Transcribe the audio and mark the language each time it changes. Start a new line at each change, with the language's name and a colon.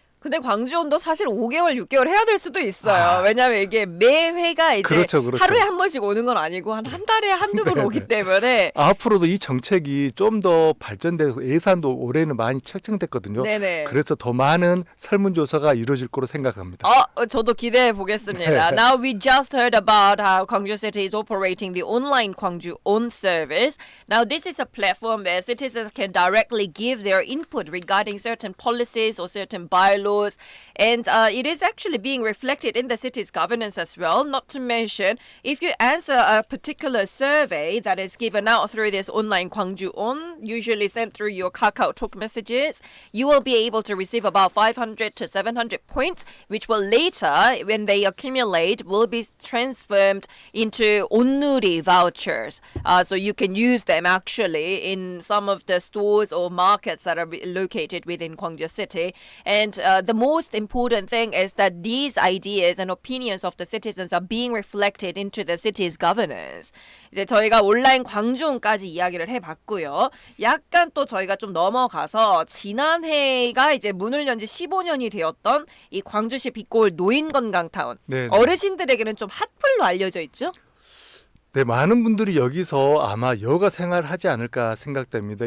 Korean: 근데 광주온도 사실 5개월, 6개월 해야 될 수도 있어요. 왜냐하면 이게 매 회가 이제 그렇죠, 그렇죠. 하루에 한 번씩 오는 건 아니고 한 달에 한두 번 네네. 오기 때문에 앞으로도 이 정책이 좀 더 발전돼서 예산도 올해는 많이 책정됐거든요. 네네. 그래서 더 많은 설문조사가 이루어질 거로 생각합니다. 저도 기대해 보겠습니다.
English: Now we just heard about how Gwangju City is operating the online Gwangju On service. Now this is a platform where citizens can directly give their input regarding certain policies or certain bylaws, and it is actually being reflected in the city's governance as well. Not to mention, if you answer a particular survey that is given out through this online Gwangju On, usually sent through your KakaoTalk messages, you will be able to receive about 500 to 700 points, which will later, when they accumulate, will be transformed into onnuri vouchers. So you can use them actually in some of the stores or markets that are located within Gwangju City. And the most important thing is that these ideas and opinions of the citizens are being reflected into the city's governance.
Korean: 이제 저희가 온라인 광주온까지 이야기를 해봤고요. 약간 또 저희가 좀 넘어가서 지난해가 이제 문을 연 지 15년이 되었던 이 광주시 빛골 노인건강타운. 네, 네. 어르신들에게는 좀 핫플로 알려져 있죠? 네, 많은 분들이 여기서 아마 여가 생활하지 않을까 생각됩니다.